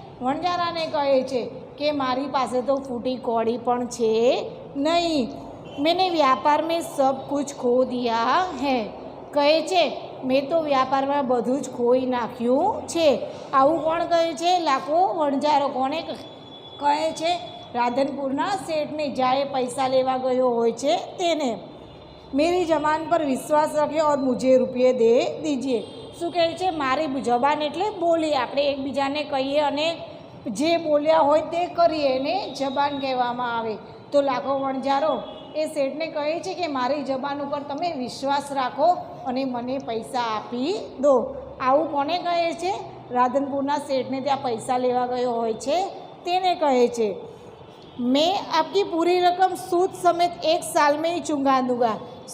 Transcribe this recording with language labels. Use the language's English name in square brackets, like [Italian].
[Gujarati] વણજારાને કહે છે કે મારી પાસે તો ફૂટી કौड़ी પણ છે નહીં, [Hindi] मैंने व्यापार में सब कुछ खो दिया है। [Gujarati] કહે છે મેં તો વ્યાપારમાં બધું જ ખોઈ નાખ્યું છે। આવું કોણ કહે છે? લાખો વણજારો। કોને કહે છે? રાધનપુરના શેઠને, જ્યારે પૈસા લેવા ગયો હોય છે તેને। [Hindi] मेरी जबान पर विश्वास रखे और मुझे रुपये दे दीजिए। [Gujarati] શું કહે છે? મારી જબાન એટલે બોલી, આપણે એકબીજાને કહીએ અને જે બોલ્યા હોય તે કરીએ એને જબાન કહેવામાં આવે। તો લાખો વણજારો એ શેઠને કહે છે કે મારી જબાન ઉપર તમે વિશ્વાસ રાખો અને મને પૈસા આપી દો। આવું કોને કહે છે? રાધનપુરના શેઠને ત્યાં પૈસા લેવા ગયો હોય છે તેને કહે છે। [Hindi] मैं आपकी पूरी रकम सूद समेत 1 साल में ही चुका दूंगा।